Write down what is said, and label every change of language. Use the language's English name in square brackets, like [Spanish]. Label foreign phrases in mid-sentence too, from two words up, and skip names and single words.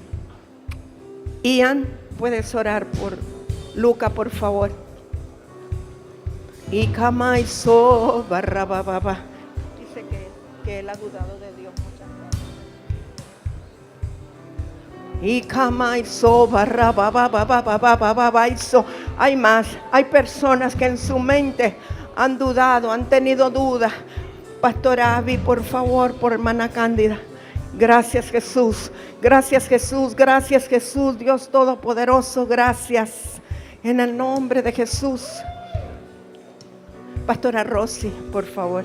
[Spanish] Ian, puedes orar por Luca, por favor. Y Kamaiso Barrababa. Dice que él ha dudado de Dios muchas Y kamaiso, barra, ba, ba, ba, ba, ba, ba, ba, ba, ba, iso. Hay más, hay personas que en su mente han dudado, han tenido dudas. Pastora Abby, por favor, por hermana Cándida. Gracias Jesús, gracias Jesús, gracias Jesús, Dios Todopoderoso, gracias. En el nombre de Jesús. Pastora Rosy, por favor.